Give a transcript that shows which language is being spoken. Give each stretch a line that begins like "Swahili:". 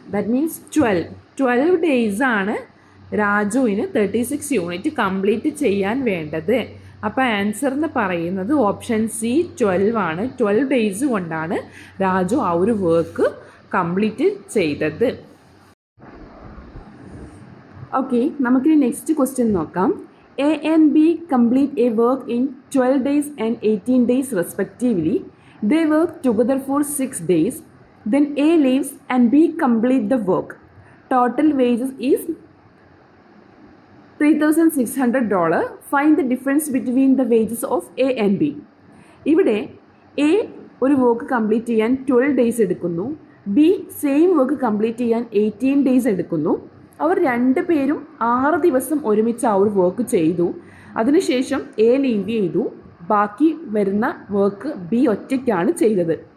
English: that means
Malayalam: 12 days ആണ് രാജുവിന് 36 unit complete ചെയ്യാൻ വേണ്ടത്. അപ്പോൾ ആൻസർ എന്ന് പറയുന്നത് ഓപ്ഷൻ സി 12 ആണ്. 12 ഡേയ്സ് കൊണ്ടാണ് രാജു ആ ഒരു വർക്ക് കംപ്ലീറ്റ് ചെയ്തത്. ഓക്കെ, നമുക്കിനി നെക്സ്റ്റ് ക്വസ്റ്റ്യൻ നോക്കാം.
English: A and B complete a work in 12 days and 18 days respectively. They work together for 6 days. Then A leaves and B complete the work. Total wages is $3,600. Find the difference between the wages of A and B.
Malayalam: ഇവിടെ A ഒരു work complete ചെയ്യാൻ 12 days എടുക്കുന്നു, B same work complete ചെയ്യാൻ 18 days എടുക്കുന്നു. അവർ രണ്ട് പേരും 6 ദിവസം ഒരുമിച്ച് ആ ഒരു വർക്ക് ചെയ്തു. അതിനുശേഷം എ ലീവ് ചെയ്തു, ബാക്കി വരുന്ന വർക്ക് ബി ഒറ്റയ്ക്കാണ് ചെയ്തത്.